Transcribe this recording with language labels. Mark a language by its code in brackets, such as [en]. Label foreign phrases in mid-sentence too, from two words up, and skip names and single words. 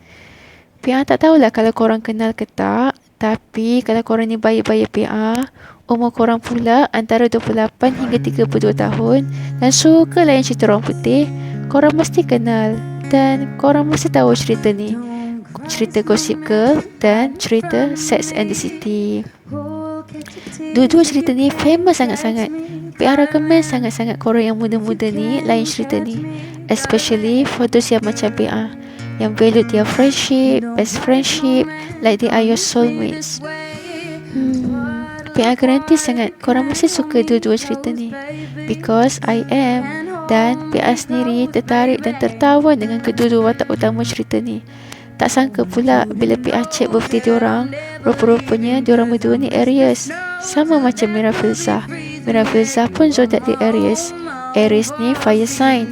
[ms] PA tak tahulah kalau korang kenal ke tak, tapi kalau korang ni bayi-bayi PA, umur korang pula antara 28 hingga 32 tahun dan suka layan cerita orang putih, korang mesti kenal dan korang mesti tahu cerita ni. Cerita Gossip Girl dan cerita Sex and the City. Dua-dua cerita ni famous sangat-sangat. PA recommend sangat-sangat korang yang muda-muda ni layan cerita ni, [en] especially for those [ms] yang macam PA, yang [en] value their friendship, best friendship, like they are your soulmates. [ms] PA garanti sangat korang mesti suka dua-dua cerita ni, [en] because I am. [ms] Dan PA sendiri tertarik dan tertawa dengan kedua-dua watak utama cerita ni. Tak sangka pula bila PA check birthday diorang, rupa-rupanya diorang berdua ni Aries, sama macam Mira Filzah. Mira Filzah pun zodiak dia Aries. Aries ni [en] fire sign.